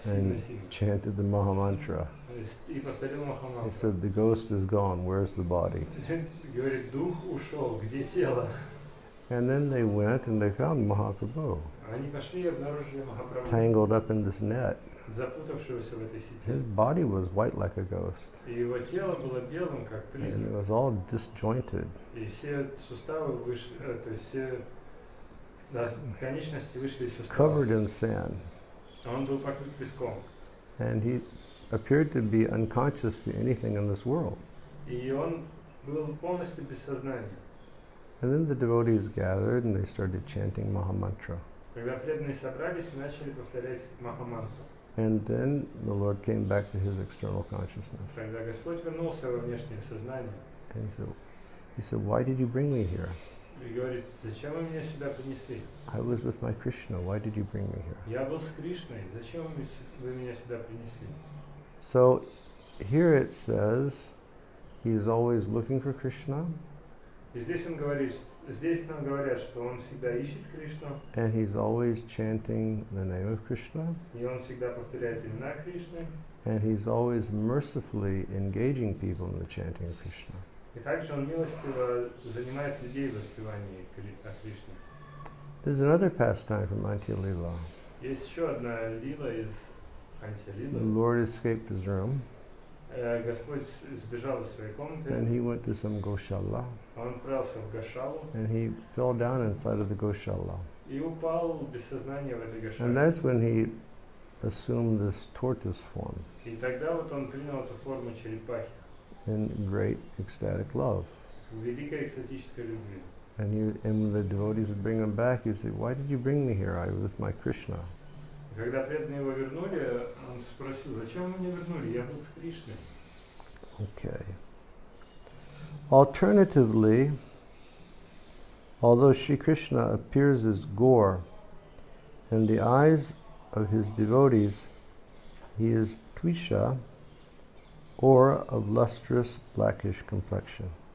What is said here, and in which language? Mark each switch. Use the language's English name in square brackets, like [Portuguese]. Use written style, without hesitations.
[English] And [Russian] сильно-сильно. [English] chanted the Mahamantra. [Russian] И повторил [English] He [Russian] Махамантру. [English] said, the ghost is gone, where's the body? [Russian] Говорит, дух ушел, где тело? [English] And then they went and they found Mahaprabhu [Russian] Они пошли и обнаружили Махапрабху, [English] tangled up in this net. [Russian] запутавшегося в этой [English] His [Russian] сети. [English] body was white like a ghost. [Russian] И его тело было белым, как [English] And it [Russian] призрак. [English] was all disjointed. [Russian] И все суставы вышли, то есть все конечности вышли из [English] Covered in sand. [Russian] Он был покрыт песком. [English] And he appeared to be unconscious to anything in this world. [Russian] И он был полностью без сознания. [English] And then the devotees gathered and they started chanting Mahamantra. [Russian] Когда преданные собрались и начали повторять Махамантру. [English] And then the Lord came back to his external consciousness. [Russian] Когда Господь вернулся во внешнее сознание [English] And he said, why did you bring me here? и говорит: зачем вы меня сюда принесли? I was with my Krishna. Why did you bring me here? [Russian] Я был с Кришной, зачем вы меня сюда принесли? [English] So here it says he is always looking for Krishna [Russian] И здесь он говорит, здесь нам говорят, что он всегда ищет Кришну, [English] and he's always chanting the name of Krishna [Russian] и он всегда повторяет имена Кришны, [English] and he's always mercifully engaging people in the chanting of Krishna. [Russian] и также он милостиво занимает людей в воспевании о Кришне. [English] There's another pastime from Antya Lila. [Russian] Есть еще одна лила из [English] The [Russian] Антилилы. [English] Lord escaped his room [Russian] Господь сбежал из своей комнаты, [English] and he went to some Goshala [Russian] он отправился в Гошалу [English] and he fell down inside of the Goshala. [Russian] и упал без сознания в этой [English] And that's when he assumed this tortoise form [Russian] И тогда вот он принял эту форму черепахи [English] in great ecstatic love. [Russian] в великой экстатической любви. [English] And when the devotees would bring him back, he'd say, why did you bring me here? I was with my Krishna. [Russian] Когда преданные его вернули, он спросил: зачем вы меня вернули? Я был с Кришной. [English] Okay. Alternatively, although Sri Krishna appears as Gaur, in the eyes of his devotees, he is Twisha, or of lustrous blackish complexion.